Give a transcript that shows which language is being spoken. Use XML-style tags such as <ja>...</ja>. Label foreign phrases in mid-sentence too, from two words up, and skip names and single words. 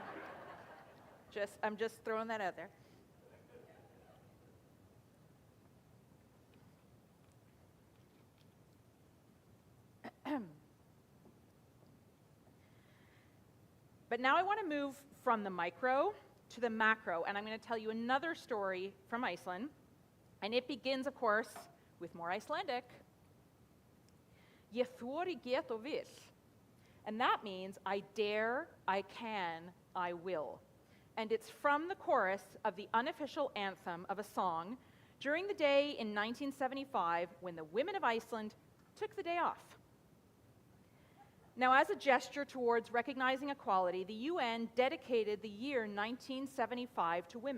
<en>I'm just throwing that out there. But now I want to move from the micro to the macro, and I'm going to tell you another story from Iceland. And it begins, of course, with more Icelandic.</en> <is>Ég þori, get og vil.</is> <en>And that means I dare, I can, I will. And it's from the chorus of the unofficial anthem of a song during the day in 1975 when the women of Iceland took the day off. Now, as a gesture towards recognizing equality, the UN dedicated the year 1975 to women.</en>